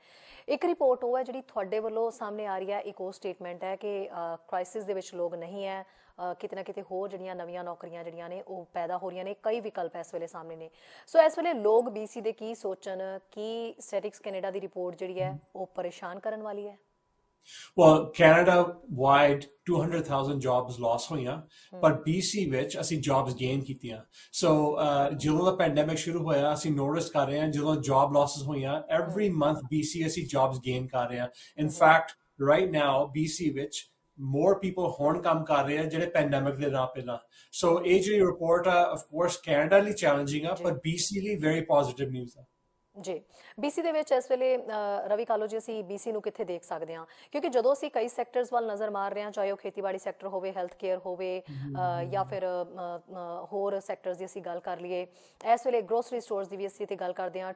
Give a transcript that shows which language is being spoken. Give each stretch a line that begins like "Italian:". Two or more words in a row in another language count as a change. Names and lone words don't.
Punjabi: ਇੱਕ ਰਿਪੋਰਟ ਉਹ ਹੈ ਜਿਹੜੀ ਤੁਹਾਡੇ ਵੱਲੋਂ ਸਾਹਮਣੇ ਆ ਰਹੀ ਹੈ, ਇੱਕ ਉਹ ਸਟੇਟਮੈਂਟ ਹੈ ਕਿ ਕ੍ਰਾਈਸਿਸ ਦੇ ਵਿੱਚ ਲੋਕ ਨਹੀਂ ਹੈ, ਕਿਤੇ ਨਾ ਕਿਤੇ ਹੋਰ ਜਿਹੜੀਆਂ ਨਵੀਆਂ ਨੌਕਰੀਆਂ ਜਿਹੜੀਆਂ ਨੇ ਉਹ ਪੈਦਾ ਹੋ ਰਹੀਆਂ ਨੇ, ਕਈ ਵਿਕਲਪ ਇਸ ਵੇਲੇ ਸਾਹਮਣੇ ਨੇ। ਸੋ ਇਸ ਵੇਲੇ ਲੋਕ BC ਦੇ ਕੀ ਸੋਚਣ, ਕੀ ਸਟੈਟਿਸਟਿਕਸ ਕੈਨੇਡਾ ਦੀ ਰਿਪੋਰਟ ਜਿਹੜੀ ਹੈ ਉਹ ਪਰੇਸ਼ਾਨ ਕਰਨ ਵਾਲੀ ਹੈ? Well, Canada-wide 200,000
English: jobs lost
Punjabi: ਹੋਈਆਂ, ਪਰ BC ਵਿੱਚ ਅਸੀਂ
English: jobs gain
Punjabi: ਕੀਤੀਆਂ। So ਜਦੋਂ ਦਾ ਪੈਂਡੈਮਿਕ ਸ਼ੁਰੂ ਹੋਇਆ ਅਸੀਂ ਨੋਟਿਸ ਕਰ ਰਹੇ ਹਾਂ ਜਦੋਂ
English: job losses
Punjabi: ਹੋਈਆਂ,
English: every month
Punjabi: BC ਅਸੀਂ
English: jobs gain
Punjabi: ਕਰ ਰਹੇ ਹਾਂ।
English: In fact, right now
Punjabi: BC ਵਿੱਚ
English: more people
Punjabi: ਹੁਣ ਕੰਮ ਕਰ ਰਹੇ ਆ ਜਿਹੜੇ ਪੈਂਡੈਮਿਕ ਦੇ ਨਾਲ ਪਹਿਲਾਂ। So ਇਹ ਜਿਹੜੀ ਰਿਪੋਰਟ ਆ
English: of course
Punjabi: Canada ਲਈ challenging ਆ, ਪਰ BC ਲਈ
English: very positive news
Punjabi: ਆ। ਜੀ, BC ਦੇ ਵਿੱਚ ਇਸ ਵੇਲੇ ਰਵੀ ਕਾਲੋ ਜੀ ਅਸੀਂ BC ਨੂੰ ਕਿੱਥੇ ਦੇਖ ਸਕਦੇ ਹਾਂ? ਕਿਉਂਕਿ ਜਦੋਂ ਅਸੀਂ ਕਈ ਸੈਕਟਰਸ ਵੱਲ ਨਜ਼ਰ ਮਾਰ ਰਹੇ ਹਾਂ, ਚਾਹੇ ਉਹ ਖੇਤੀਬਾੜੀ ਸੈਕਟਰ ਹੋਵੇ,
English: health care
Punjabi: ਹੋਵੇ ਜਾਂ ਫਿਰ ਹੋਰ ਸੈਕਟਰਸ ਦੀ ਅਸੀਂ ਗੱਲ ਕਰ ਲਈਏ, ਇਸ ਵੇਲੇ
English: grocery stores
Punjabi: ਦੀ ਵੀ ਅਸੀਂ ਇੱਥੇ ਗੱਲ ਕਰਦੇ ਹਾਂ।